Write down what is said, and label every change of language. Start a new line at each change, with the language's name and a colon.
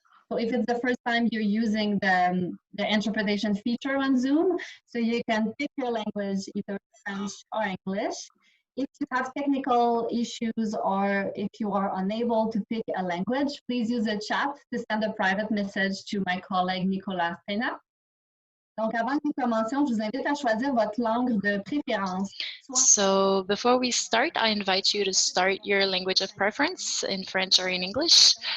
English: So if it's the first time you're using the interpretation feature on Zoom, so you can pick your language, either French or English. If you have technical issues or if you are unable to pick a language, please use the chat to send a private message to my colleague Nicolas Pena.
French: Donc, avant que nous commencions, je vous invite à choisir votre langue de préférence.
English: So before we start, I invite you to start your language of preference in French or in English.